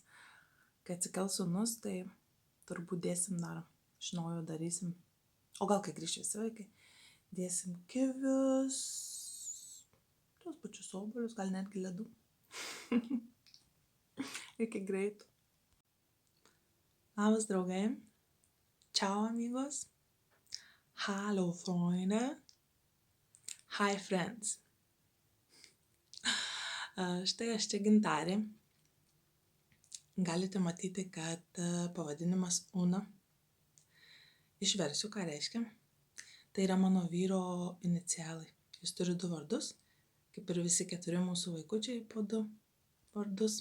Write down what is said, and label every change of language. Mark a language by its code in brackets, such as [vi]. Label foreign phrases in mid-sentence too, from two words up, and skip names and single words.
[lt] Kai atsikels sūnus, tai turbūt dėsim dar, iš naujo darysim. O gal kai grįš visi vaikai, dėsim kivius, tuos pačius obuolius, gal netgi ledų. Iki greitų. Labas draugai. [es] Ciao amigos. [de] Hallo Freunde. [en] Hi friends. [lt] Štai aš čia Gintarė. Galite matyti, kad pavadinimas Una. Išversiu, ką reiškia. Tai yra mano vyro inicialai. Jis turi 2 vardus, kaip ir visi 4 mūsų vaikučiai po 2 vardus.